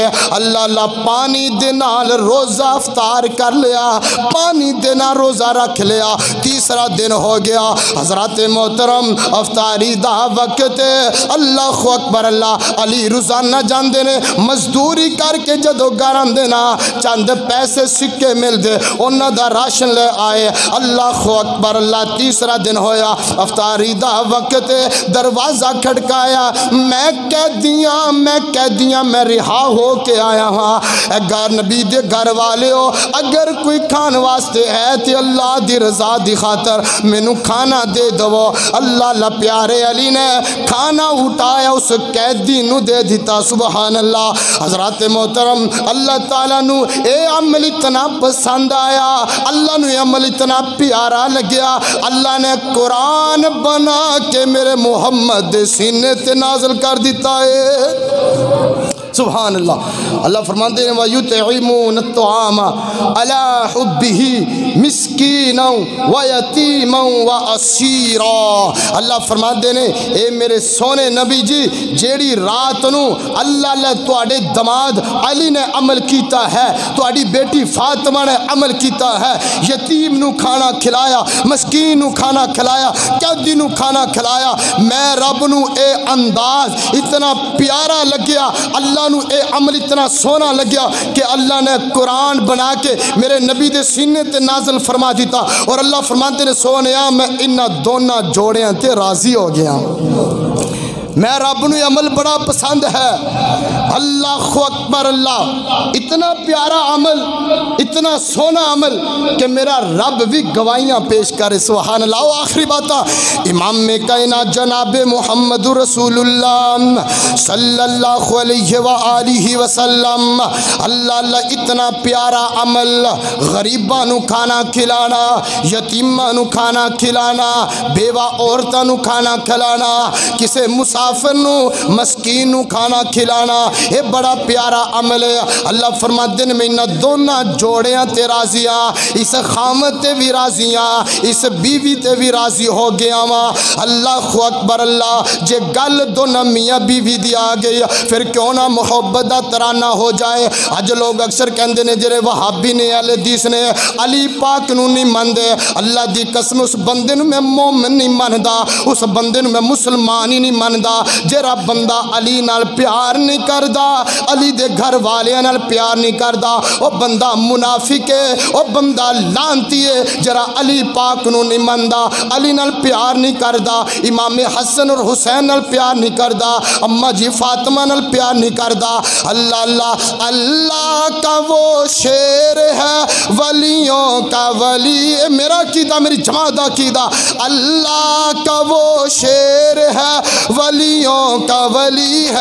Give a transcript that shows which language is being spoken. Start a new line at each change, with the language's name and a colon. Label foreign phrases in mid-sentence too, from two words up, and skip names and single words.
Punjabi: اللہ پانی دے نال روزہ افطار کر لیا، پانی دے نال روزہ رکھ لیا۔ تیسرا دن ہو گیا حضرات محترم، محترم افطاری دا وقت
Arabic: اللہ اکبر
Punjabi: اللہ علی روزانہ جاندے نے مزدوری کر کے جدو گھر آندے نا چند پیسے سکے مل دے انہاں دا راشن لے آئے
Arabic: اللہ اکبر
Punjabi: اللہ تیسرا دن ہویا افطاری دا وقت دروازہ کھڑکایا میں قیدیاں میں رہا ہو کے آیا ہاں اے گھر نبی دے گھر والے ہو اگر کوئی کھان واسطے ہے تے اللہ دی رضا دی خاطر مینوں کھانا دے دو اللہ پیارے علی نے کھانا اٹھایا اس قیدی نو دے دیتا
Arabic: سبحان اللہ
Punjabi: حضرات محترم اللہ تعالیٰ نو اے عمل اتنا پسند آیا اللہ نو اے عمل اتنا پیارا لگیا اللہ نے قرآن بنا کے میرے محمد سینے تے نازل کر دیتا ہے
Arabic: سبحان اللہ
Urdu: اللہ فرماتے ہیں
Arabic: وَيُطْعِمُونَ الطَّعَامَ عَلَىٰ حُبِّهِ مِسْكِينًا وَيَتِيمًا وَأَسِيرًا
Urdu: اللہ فرماتے ہیں
Punjabi: اے میرے سونے نبی جی جیڑی رات نو اللہ تواڈے دماد علی نے عمل کیتا ہے تواڈی بیٹی فاطمہ نے عمل کیتا ہے یتیم نو کھانا کھلایا مسکین نو کھانا کھلایا قیدی نو کھانا کھلایا میں رب نو اے انداز اتنا پیارا لگیا اللہ نو اے عمل اتنا سونا لگیا کہ اللہ نے قرآن بنا کے میرے نبی دے سینے تے نازل فرما دیتا اور اللہ فرماتے نے سونیا میں انہا دونہ جوڑیاں تے راضی ہو گیا میں رب نو عمل بڑا پسند ہے
Arabic: اللہ اکبر
Punjabi: اللہ اتنا پیارا عمل اتنا سونا عمل کہ میرا رب بھی گواہیاں پیش کرے
Arabic: سبحان اللہ
Punjabi: اور آخری بات امام کائنات جناب محمد رسول اللہ
Arabic: صلی اللہ علیہ وآلہ وسلم
Punjabi: اللہ اتنا پیارا عمل غریباں نو کھانا کھلانا یتیماں نو کھانا کھلانا بیوہ عورتاں نو کھانا کھلانا کسے مسافر نو مسکین نو کھانا کھلانا
Urdu: یہ بڑا پیارا عمل ہے اللہ فرماتے ہیں
Punjabi: میں انہاں دونوں جوڑیاں تے راضیاں اس خامت تے بھی راضیاں اس بیوی تے بھی راضی ہو گیا ماں
Arabic: اللہ اکبر
Punjabi: اللہ جے گل دونوں میاں بیوی دی آ گئی پھر کیوں نہ محبت دا ترانہ ہو جائے اج لوگ اکثر کہندے نے جڑے وہابی نے اہل حدیث نے علی پاک نو نہیں مندے اللہ دی قسم اس بندے نو میں مومن نہیں مندا اس بندے نو میں مسلمان ہی نہیں مندا جڑا بندہ علی نال پیار نہیں کردا علی دے گھر والیاں نال پیار نہیں کردا او بندہ منافق ہے او بندہ لعنتی ہے جڑا علی پاک نو نہیں مندا علی نال پیار نہیں کردا امام حسن اور حسین نال پیار نہیں کردا اما جی فاطمہ نال پیار نہیں کردا اللہ اللہ
Urdu: اللہ کا وہ شیر ہے ولیوں کا ولی
Punjabi: میرا عقیدہ میری جماعت عقیدہ اللہ کا وہ شیر ہے ولیوں کا ولی